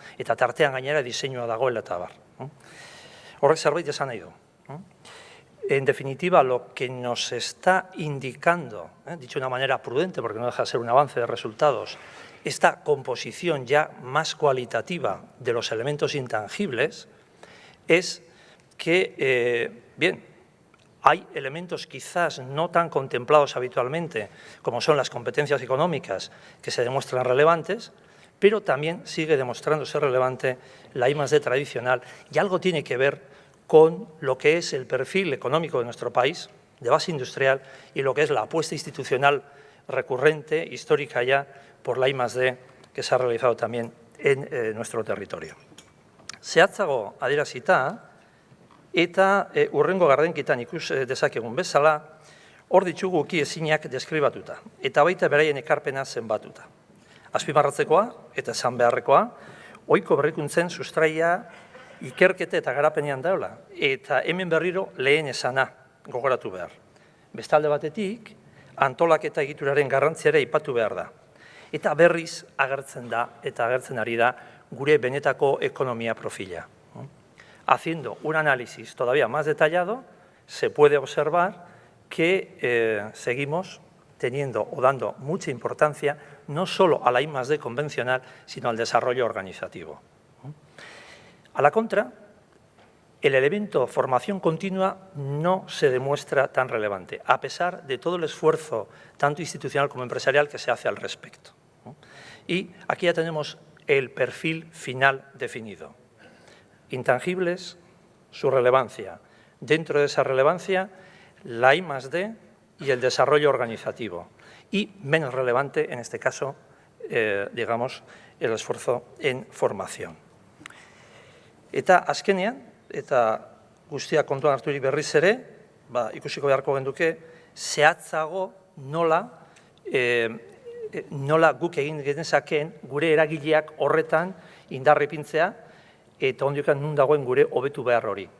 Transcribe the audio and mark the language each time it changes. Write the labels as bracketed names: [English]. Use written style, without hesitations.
[Basque] Eta tartean gainera diseinua dagoela eta bar. Horrek zerbait esan nahi du. [Spanish] En definitiva, lo que nos está indicando, dicho de una manera prudente, porque no deja de ser un avance de resultados, esta composición ya más cualitativa de los elementos intangibles, es que, bien, hay elementos quizás no tan contemplados habitualmente, como son las competencias económicas, que se demuestran relevantes, pero también sigue demostrándose relevante la I+D tradicional, y algo tiene que ver con lo que es el perfil económico de nuestro país, de base industrial, y lo que es la apuesta institucional recurrente, histórica ya, por la I+D, que se ha realizado también en nuestro territorio. [Basque] Zehatzago adierazita, eta hurrengo gardenkitan ikus dezakegun bezala, hor ditugu ukiezinak deskribatuta, eta baita beraien ekarpena zenbatuta. Azpimarratzekoa eta esan beharrekoa, ohiko berrikuntzen sustraia ikerkete eta garapenean daula, eta hemen berriro lehen esana gogoratu behar. Bestalde batetik, antolaketa egituraren garrantziare aipatu behar da. Eta berriz agertzen da, eta agertzen ari da, gure benetako ekonomia profila. [Spanish] Haciendo un análisis todavía más detallado, se puede observar que seguimos teniendo o dando mucha importancia no solo a la I+D convencional, sino al desarrollo organizativo. A la contra, el elemento formación continua no se demuestra tan relevante, a pesar de todo el esfuerzo, tanto institucional como empresarial, que se hace al respecto. Y aquí ya tenemos el perfil final definido. Intangibles, su relevancia. Dentro de esa relevancia, la I+D y el desarrollo organizativo. Y menos relevante, en este caso, digamos, el esfuerzo en formación. [Basque] Eta azkenean, eta guztia kontuan harturik berriz ere, ikusiko beharko genduke, zehatzago nola guk egin genezakeen gure eragileak horretan indarripintzea, eta ondiokan nun dagoen gure hobetu behar hori.